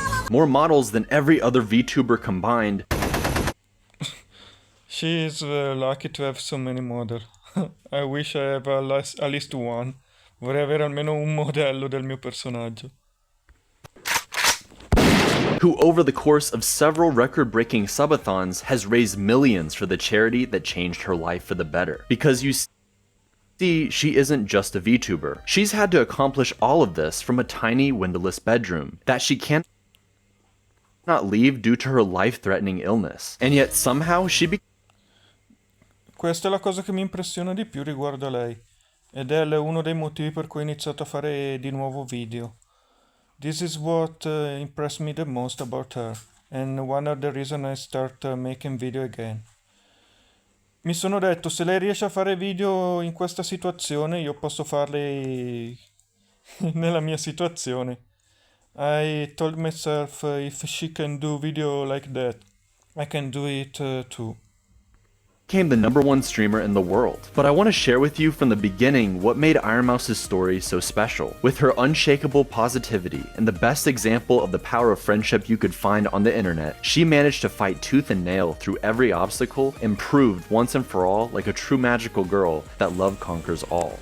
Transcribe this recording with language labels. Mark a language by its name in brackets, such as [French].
[English] More models than every other VTuber combined. She is lucky to have so many models. I wish I have at least one. [Italian] Vorrei avere almeno un modello del mio personaggio. [English] Who over the course of several record-breaking subathons has raised millions for the charity that changed her life for the better. Because you see, she isn't just a VTuber. She's had to accomplish all of this from a tiny windowless bedroom that she cannot leave due to her life-threatening illness. And yet somehow she [Italian] Questa è la cosa che mi impressiona di più riguardo a lei. Ed è uno dei motivi per cui ho iniziato a fare di nuovo video. [English] This is what impressed me the most about her, and one of the reasons I start making video again. [Italian] Mi sono detto, se lei riesce a fare video in questa situazione, io posso farli nella mia situazione. [English] I told myself, if she can do video like that, I can do it too. became the #1 streamer in the world. But I want to share with you from the beginning what made Iron Mouse's story so special. With her unshakable positivity and the best example of the power of friendship you could find on the internet, she managed to fight tooth and nail through every obstacle and proved once and for all like a true magical girl that love conquers all.